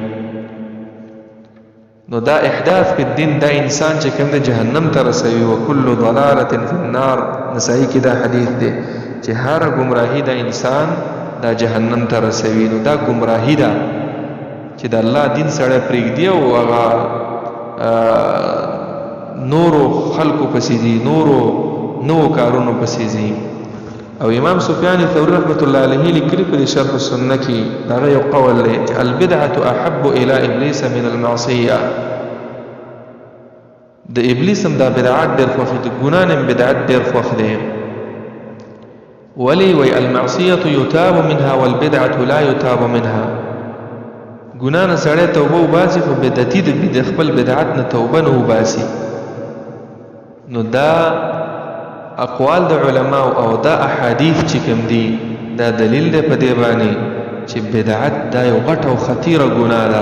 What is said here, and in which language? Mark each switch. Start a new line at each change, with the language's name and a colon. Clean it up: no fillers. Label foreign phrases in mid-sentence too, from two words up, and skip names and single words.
Pashto: نو دا احداث په دین دا انسان چې کوم د جهنم ته رسوي او
Arabic: کل ضلاله فی النار
Pashto: نسائی کې دا حدیث دی چې هر گمراهی دا انسان دا جهنم ته رسوي نو دا گمراهی ده چې د الله دین سره پرېږدي او هغه نورو خلقو پسې دي نو کارونو پسې دي او امام سفیان ثوری
Arabic: رحمت الله علیه
Pashto: لیکلی په شرح السنه کې دا یو قول دی چې
Arabic: البدعه احب الى ابلیس من المعصيه
Pashto: د ابلیس هم دا بدعت ډېر خوښ دي ګناه نه بدعت ډېر خوښ دي ولی
Arabic: وی المعصیت یتاب منها والبدعة لا یتاب منها.
Pashto: ګناه نه سړی توبه وباسي خو بدعتي د خپل بدعت نه توبه نه وباسي. نو دا اقوال د علماء او دا احادیث چې کوم دي دا دلیل دی په دې باندې چې بدعت دا یو غټ او خطیره ګناه ده.